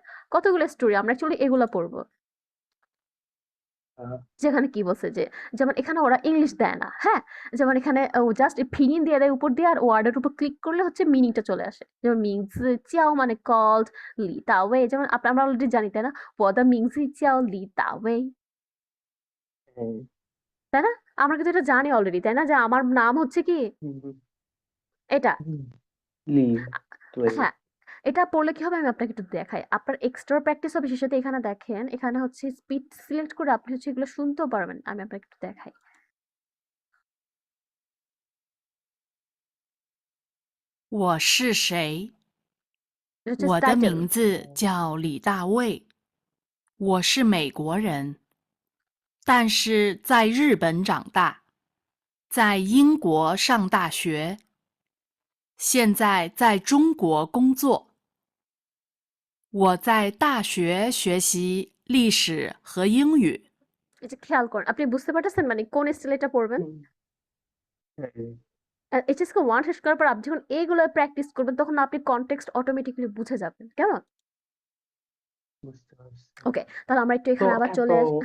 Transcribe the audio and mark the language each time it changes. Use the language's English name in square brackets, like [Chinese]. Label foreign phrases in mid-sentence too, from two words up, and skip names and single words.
[Bangla] কতগুলো স্টোরি আমরা অ্যাকচুয়ালি এগুলা পড়বো। যেখানে কি বলছে যে যেমন এখানে ওরা ইংলিশ দেয় না, হ্যাঁ? যেমন এখানে ও জাস্ট পিনিয়ন দিয়ে দেয় উপর দিয়ে আর ওয়ার্ডের উপর ক্লিক করলে হচ্ছে মিনিংটা চলে আসে। যেমন মিংস চিয়াও মানে কল্ড লি তাওয়ে যেমন আমরা অলরেডি জানি তাই না? [Chinese] 我的名字叫李大卫 তাই না? [Bangla] আমরা কিন্তু এটা জানি অলরেডি তাই না? যে আমার নাম হচ্ছে কি এটা। লিভ হ্যাঁ, এটা পড়লে কি হবে আমি আপনাকে একটু দেখাই। আপনার এক্সট্রা প্র্যাকটিস হবে বিশেষত এখানে দেখেন, এখানে হচ্ছে স্পিড সিলেক্ট করে আপনি হচ্ছে এগুলো শুনতেও পারবেন। আমি আপনাকে একটু দেখাই। [Chinese] 我是谁？ [Bangla] এটা হচ্ছে [Chinese] 我的 [Bangla] টাইটেল। [Chinese] 名字叫李大卫，我是美国人，但是在日本长大，在英国上大学，现在在中国工作。我在大学学习历史和英语。 [Bangla] এই যে খেয়াল করেন। আপনি বুঝতে পারতেছেন মানে কোন স্টাইলে এটা পড়বেন? এইচএসকে 1 শেষ করার পর আপনি যখন এইগুলো প্র্যাকটিস করবেন তখন আপনি কনটেক্সট অটোমেটিক্যালি বুঝে যাবেন। কেমন? বুঝতে পারছি। ওকে, তাহলে আমরা একটু তো এখানে আবার এত চলে আসি।